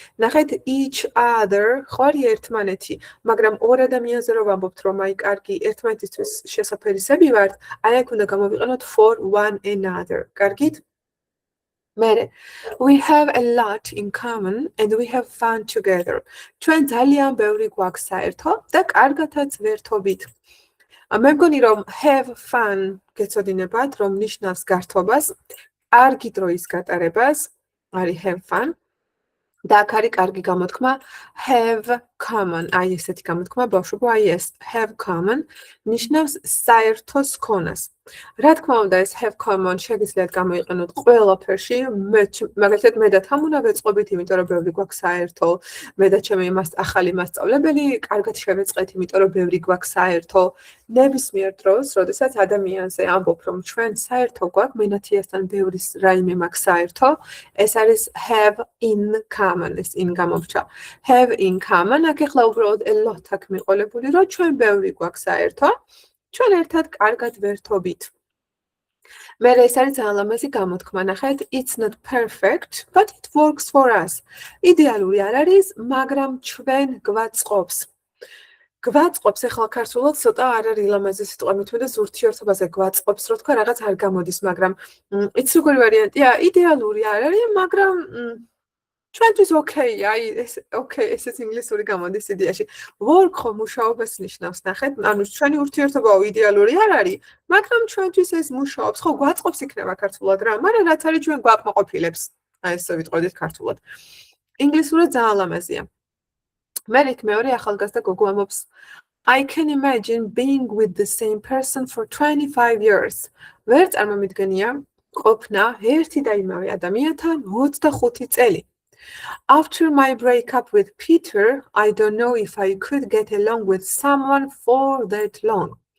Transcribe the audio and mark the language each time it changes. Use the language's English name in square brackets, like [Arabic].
[Georgian] ნახეთ each other ხარი ერთმანეთი, მაგრამ ორ ადამიანზე რომ ვამბობთ რომ აი კარგი ერთმანეთისთვის შესაფერისები ვართ, აი აქ უნდა გამოვიყენოთ [English] for one another. [Georgian] კარგით? მერე [English] we have a lot in common and we have fun together. [Georgian] ჩვენ ძალიან ბევრი გვაქვს საერთო და კარგათაც ვერთობით. მე მგონი რომ have fun გეცოდინებათ რომ ნიშნავს გართობას, კარგი დროის გატარებას. არის [English] have fun [Georgian] და აქ არის კარგი გამოთქმა [English] have common [Georgian] აი ესეთი გამოთქმა ბავშვებო აი ეს have common ნიშნავს საერთოს ქონას რა თქმა უნდა ეს have common შეგიძლიათ გამოიყენოთ ყველაფერში მაგალითად მე და თან უნდა ვეწყობით იმიტომ რომ ბევრი გვაქვს საერთო მე და ჩემი ახალი მასწავლებელი კარგად შევეწყეთ იმიტომ რომ ბევრი გვაქვს საერთო ნებისმიერ დროს როდესაც ადამიანზე ამბობ რომ ჩვენ საერთო გვაქვს მენათიასთან ბევრი რაიმე მაქვს საერთო ეს არის [English] have in common [Georgian] ეს in გამოვრჩა have in common აქ ახლა უბრალოდ a lot აქ მიყოლებული რომ ჩვენ ბევრი გვაქვს საერთო ჩვენ ერთად კარგად ვერთობით. მე ეს არის ძალიან ლამაზი გამოთქმა, ნახეთ, [English] it's not perfect, but it works for us. [Georgian] იდეალური არ არის, მაგრამ ჩვენ გვაწყობს. გვაწყობს ახლა ქართულად ცოტა არ არის ლამაზი სიტყვა, მithmedes ურთიერთობაზე გვაწყობს, რო თქვა რაღაც არ გამოდის, მაგრამ იცი როგორი ვარიანტია, იდეალური არ არის, მაგრამ ჩვენთვის ოკეია, აი ეს ოკეი, ესეც ინგლისური გამოდის იდეაში. work ხო მუშაობას ნიშნავს, ნახეთ, ანუ ჩვენი ურთიერთობა იდეალური არ არის, მაგრამ ჩვენთვის ეს მუშაობს, ხო, გვაწყობს იქნება ქართულად რა, მაგრამ რაც არის ჩვენ გვაკმაყოფილებს. აი ესე ვიტყოდით ქართულად. ინგლისურად ძალიან ლამაზია. მე რით მეორე ახალგაზრდა გოგო ამბობს [English] I can imagine being with the same person for 25 years. [Georgian] ვერ წარმომიდგენია ყოფნა ერთი და იმავე ადამიანთან 25 წელი. [English] After my breakup with Peter, I don't know if I could get along with someone for that long.